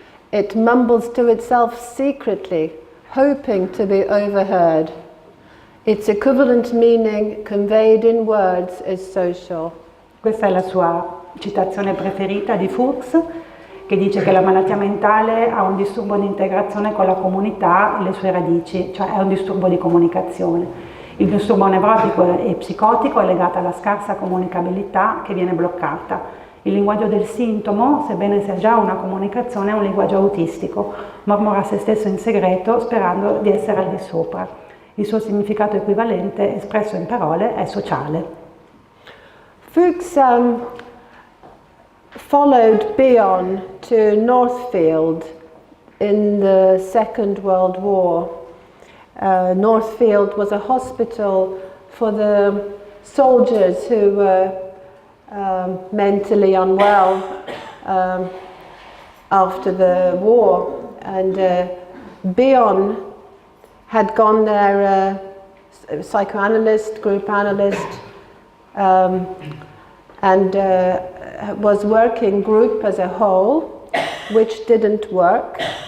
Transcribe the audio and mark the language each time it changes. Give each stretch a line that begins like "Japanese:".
English: It mumbles to itself secretly, hoping to be overheard. Its equivalent meaning, conveyed in words, is social.
Italian: Questa è la sua citazione preferita di Fuchs, che dice che la malattia mentale ha un disturbo di integrazione con la comunità e le sue radici, cioè è un disturbo di comunicazione. Il disturbo nevrotico e psicotico è legato alla scarsa comunicabilità che viene bloccata. Il linguaggio del sintomo, sebbene sia già una comunicazione, è un linguaggio autistico, mormora a se stesso in segreto sperando di essere al di sopra. Il suo significato equivalente, espresso in parole, è sociale.
English: Fuchs followed Bion to Northfield in the Second World War. Northfield was a hospital for the soldiers who were mentally unwell after the war, and Bion had gone there, psychoanalyst, group analyst, and was working group as a whole, which didn't work.